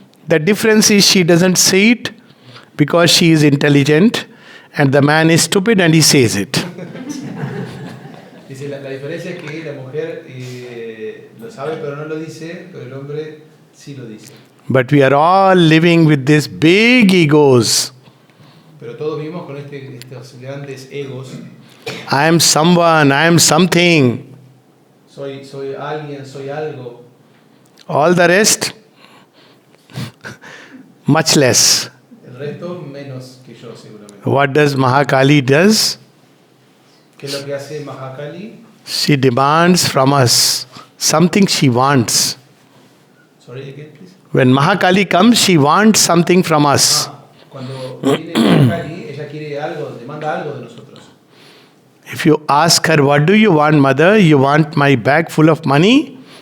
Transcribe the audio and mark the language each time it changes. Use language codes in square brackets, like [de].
[en] The difference is she doesn't see it because she is intelligent and the man is stupid and he says it. [es] Dice, la diferencia es que la mujer lo sabe pero no lo dice, pero el hombre sí lo dice. [en] But we are all living with these big egos. [es] Pero todos vivimos con estos grandes egos. [en] I am someone, I am something. [es] Soy alguien, soy algo. [en] All the rest, much less. [es] El resto menos que yo seguramente. [en] What does Mahakali does? [es] ¿Qué es lo que hace Mahakali? [en] She demands from us something she wants. Sorry, again, please. When Mahakali comes, she wants something from us. [es] Cuando viene Mahakali, ella quiere algo, demanda algo de nosotros. [en] If you ask her, what do you want, mother? You want my bag full of money?